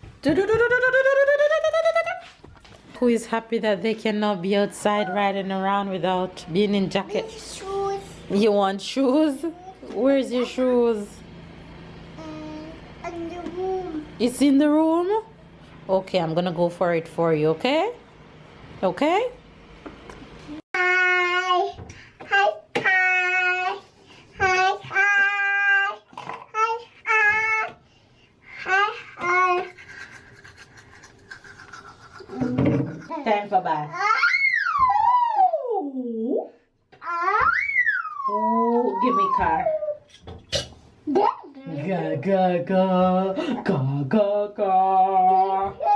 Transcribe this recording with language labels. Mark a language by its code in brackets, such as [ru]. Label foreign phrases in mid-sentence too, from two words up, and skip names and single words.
[en] Who is happy that they cannot be outside riding around without being in jacket? Shoes. You want shoes? Where's your shoes? In the room. It's in the room? Okay, I'm gonna go for it for you, okay? Okay? Hi. Hi. Hi. Hi. Hi. Hi. Hi. Hi. Hi. Time for bath. Oh, give me car. Ga ga ga ga ga ga.